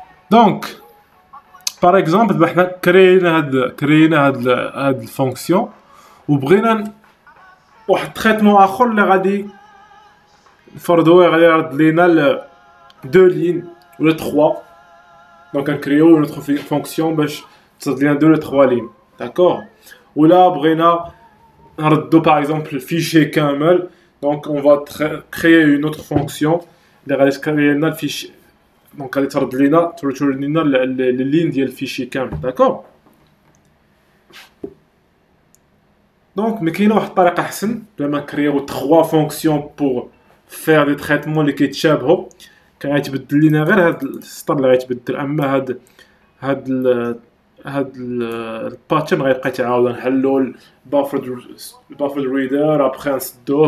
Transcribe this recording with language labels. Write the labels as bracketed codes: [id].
[ar] دونك باغ اكزومبل حنا كرينا هاد الفونكسيون وبغينا واحد تريتمون اخر اللي غادي نفرضوه غادي يرد لينا دو لين ولا 3 دونك نكريو نوتر فونكسيون باش تصد لينا 2 ولا 3 لين داكوغ. ولا بغينا نردو [fr] par exemple le fichier [ar] كامل. [fr] Donc on va créer une autre fonction [ar] اللي غادي تكري لنا الفيشي. دونك غادي ترد لينا توريتور لينا لي لين ديال الفيشي كامل. داكور. دونك ما كاينه واحد الطريقه احسن بلا ما نكريو 3 فونكسيون بور فير دي تريتمون اللي كيتشابهوا. كان غيتبدل لينا غير هاد السطر اللي غيتبدل، اما هاد الباترن غيبقى يتعاود نحلو البافر ريدر ابخي نسدوه.